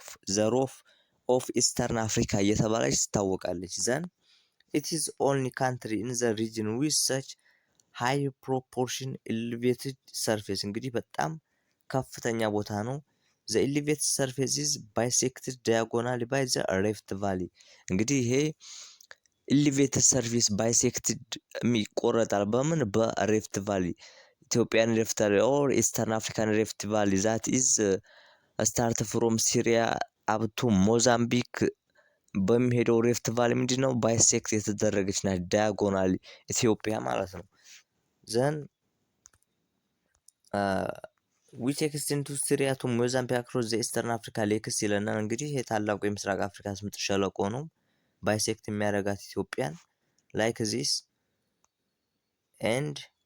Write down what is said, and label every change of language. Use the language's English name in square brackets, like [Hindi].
[English] the roof of Eastern Africa [Amharic] እየተባለች ትታወቃለች። [English] ዘን it is only country in the region with such high proportion elevated surface [Amharic] እንግዲህ በጣም ከፍተኛ ቦታ ነው። [English] the elevated surface is bisected diagonally by the rift valley እንግዲህ ይሄ elevated surface bisected [Amharic] የሚቆረጣል በምን? በሪፍት ቫሊ ኢትዮጵያን ሪፍት ቫሊ [English] or Eastern African rift valley that is start from Syria up to Mozambique [Amharic] በሚሄደው ሪፍት ቫሊ ምንድነው? ባይሴክት የተደረገች ናት ዳያጎናሊ ኢትዮጵያ ማለት ነው። ዘን [English] which extend to Syria to Mozambique across the Eastern Africa lakes [Amharic] ይለናል። እንግዲህ የታላቁ የምስራቅ አፍሪካ ስምጥ ሸለቆ ነው ባይሴክት የሚያደርጋት ኢትዮጵያን [English] like this and